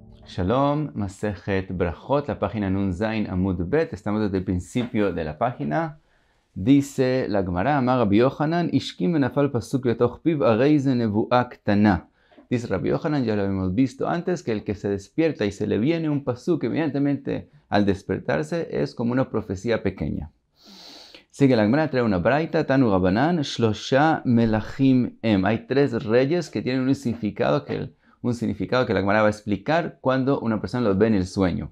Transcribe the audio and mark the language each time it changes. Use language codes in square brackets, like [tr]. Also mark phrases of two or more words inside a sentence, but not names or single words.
[es] Shalom, Masejet Brajot, la página [he] נון זין עמוד בית. [es] Estamos desde el principio de la página. Dice la Gemara, [he] אמר רבי יוחנן, השכים ונפל פסוק לתוך פיו הרי זה נבואה קטנה. [es] Dice Rabbi Yochanan, ya lo hemos visto antes, que el que se despierta y se le viene un pasuk, evidentemente al despertarse es como una profecía pequeña. Sigue la Gemara, trae una braita, [he] תנו רבנן, שלשה מלכים הם. [es] Hay tres reyes que tienen un significado que la Gemara va a explicar cuando una persona los ve en el sueño.